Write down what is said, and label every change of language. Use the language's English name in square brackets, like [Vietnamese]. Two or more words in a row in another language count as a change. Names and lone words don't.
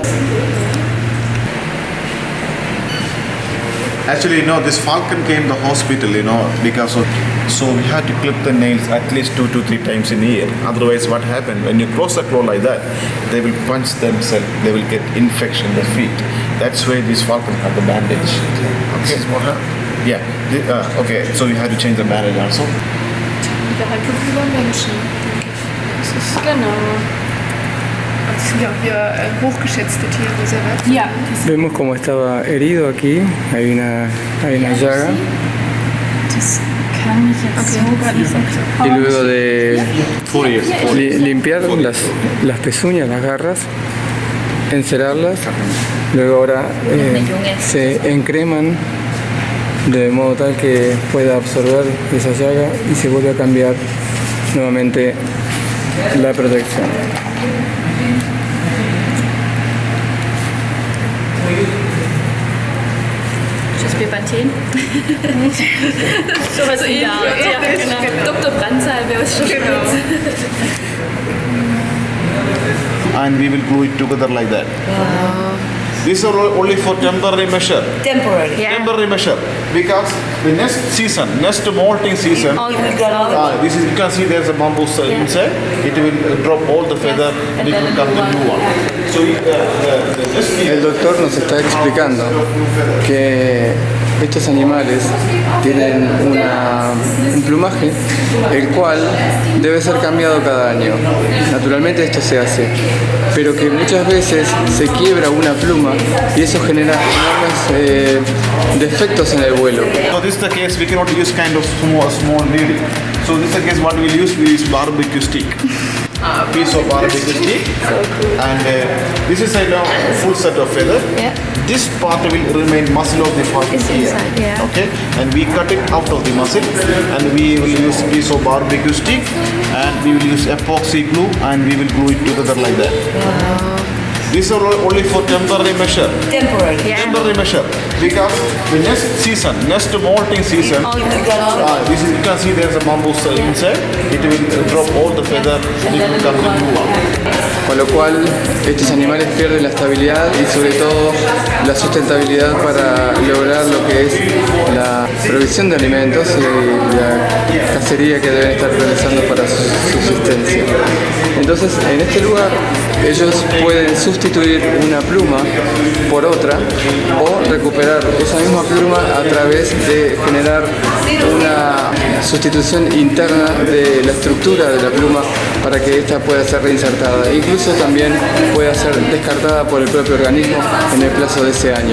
[English] Actually, this falcon came to the hospital, because of, so we had to clip the nails at least 2 to 3 times in a year. Otherwise, what happened, when you close the claw like that, they will punch themselves, they will get infection in the feet. That's why this falcon had the bandage. Okay. Yeah. Okay, so we had to change the bandage also. [German] Der Haltung über Menschen. Das ist genau. Das sind ja auch hier hochgeschätzte Tiere, sehr wertvoll. Ja. [Spanish] Vemos cómo estaba herido aquí, hay una llaga. [German] Das kann ich jetzt so gar nicht sagen. [Spanish] Y luego de limpiar las pezuñas, las garras, encerarlas, luego ahora se encreman de modo tal que pueda absorber esa llaga y se vuelve a cambiar nuevamente la protección. [German] Das Bepanthen. Sowas in der Art. Ja, genau. Dr. Brandsalbe aus Schweiz. [English] And we will glue it together like that. These are only for temporary measure. Temporary. Yeah. Temporary measure, because the next molting season, this is, you can see there's a bamboo inside. It will drop all the feather and it will come the new one. So [Spanish] El doctor nos está explicando que estos animales tienen un plumaje el cual debe ser cambiado cada año. Naturalmente esto se hace, pero que muchas veces se quiebra una pluma y eso genera enormes defectos en el vuelo. [English] So this is the case, we cannot use kind of small needle. So this is the case, what we will use is barbecue stick. Piece of barbecue stick, and this is a full set of feather. Yeah. This part will remain muscle of the falcon here. Yeah. Okay, and we cut it out of the muscle, and we will use piece of barbecue stick, and we will use epoxy glue, and we will glue it together like that. These are only for temporary measure. Temporary. Yeah. Temporary measure, because the next molting season, this is, you can see there's a bamboo inside. It will drop all the feather and it will come the new one. [Spanish] Con lo cual estos animales pierden la estabilidad y sobre todo la sustentabilidad para lograr lo que es la provisión de alimentos y la cacería que deben estar realizando para su subsistencia. Entonces, en este lugar ellos pueden sustituir una pluma por otra o recuperar esa misma pluma a través de generar una sustitución interna de la estructura de la pluma para que ésta pueda ser reinsertada e incluso también pueda ser descartada por el propio organismo en el plazo de ese año.